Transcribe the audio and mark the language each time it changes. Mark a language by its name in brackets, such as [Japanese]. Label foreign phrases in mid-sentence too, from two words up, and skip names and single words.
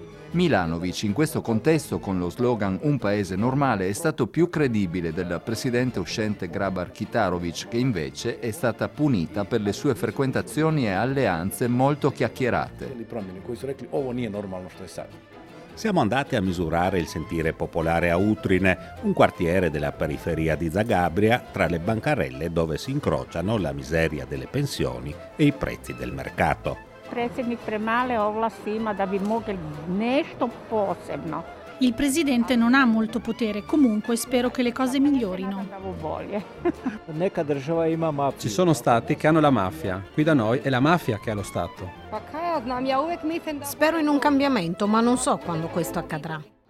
[Italian] Milanovic in questo contesto, con lo slogan «Un paese normale», è stato più credibile del presidente uscente Grabar-Kitarovic, che invece è stata punita per le sue frequentazioni e alleanze molto chiacchierate. Siamo andati a misurare il sentire popolare a Utrine, un quartiere della periferia di Zagabria, tra le bancarelle dove si incrociano la miseria delle pensioni e i prezzi del mercato. [Croatian] Predsjednik premale ovlasti ima da bi mogli nešto posebno. [Italian] Il presidente non ha molto potere, comunque spero che le cose migliorino. Ci sono stati che hanno la mafia, qui da noi è la mafia che ha lo Stato. Spero in un cambiamento, ma non so quando questo accadrà.